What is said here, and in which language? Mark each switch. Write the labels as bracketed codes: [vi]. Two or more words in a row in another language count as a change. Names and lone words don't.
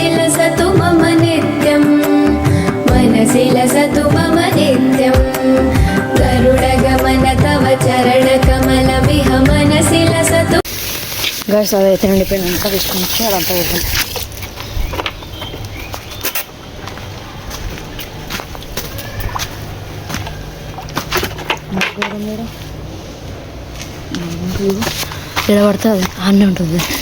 [sa] लसतु मम नित्यं मनसि लसतु मम नित्यं गरुडगमन तव चरणकमलमिह मनसि लसतु. [te] గైస్ అదైతే నిండిపోయినాక తీసుకొని వచ్చి అదంతా ఇవ్వాలి. ఎక్కడ పడితే అది అన్నీ ఉంటుంది.